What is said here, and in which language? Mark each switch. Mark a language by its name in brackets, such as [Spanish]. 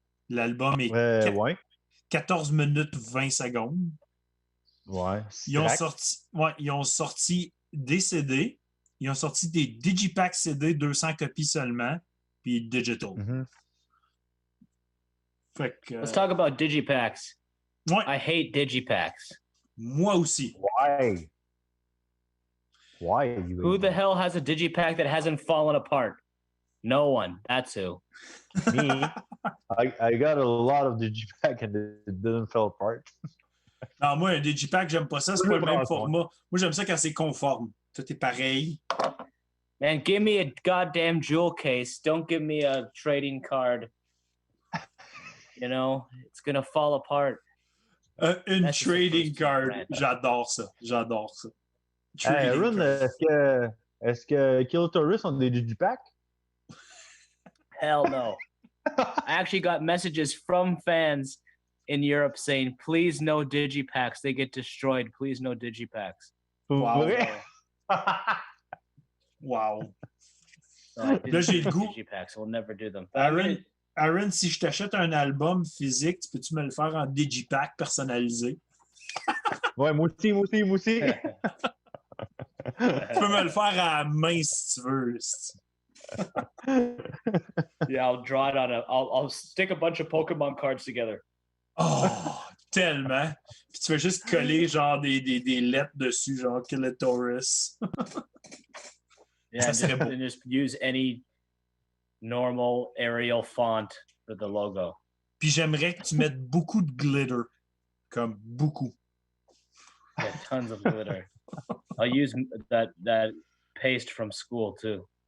[French] L'album est 14 minutes 20 secondes. Ouais. Ils ont sorti des CD. Ils ont sorti des Digipack CD, 200 copies seulement, puis digital. Fait que, [English] Let's talk about Digipacks. [French] Ouais. [English] I hate Digipacks. [French] Moi aussi. Ouais. Why? [English] Who the hell has a digipack that hasn't fallen apart? No one. That's who. Me. I got a lot of digipack and it didn't fall apart. [French] Non, moi, un digipack, j'aime pas ça. C'est pas le même format. Moi, j'aime ça quand c'est conforme. Tout est pareil. [English] Man, give me a goddamn jewel case. Don't give me a trading card. You know, it's gonna fall apart. [French] Une trading card. J'adore ça. Hey, Aaron, est-ce que Killitorous ont des digipacks? [English] Hell no. I actually got messages from fans in Europe saying, please no digipacks. They get destroyed. Please no digipacks. Wow. [French] Wow. Là, j'ai le goût. [English] Digipacks. We'll never do them. [French] Aaron, si je t'achète un album physique, peux-tu me le faire en digipack personnalisé? Ouais, moi aussi. Tu peux me le faire à la main si tu veux. [English] Yeah, I'll draw it on I'll stick a bunch of Pokemon cards together. [French] Oh, tellement. Puis tu fais juste coller genre des lettres dessus, genre Killitorous. [English] Yeah, and just use any normal Arial font for the logo. [French] Puis j'aimerais que tu mettes beaucoup de glitter. Comme beaucoup. [English] Yeah, tons of glitter. I'll use that paste from school too.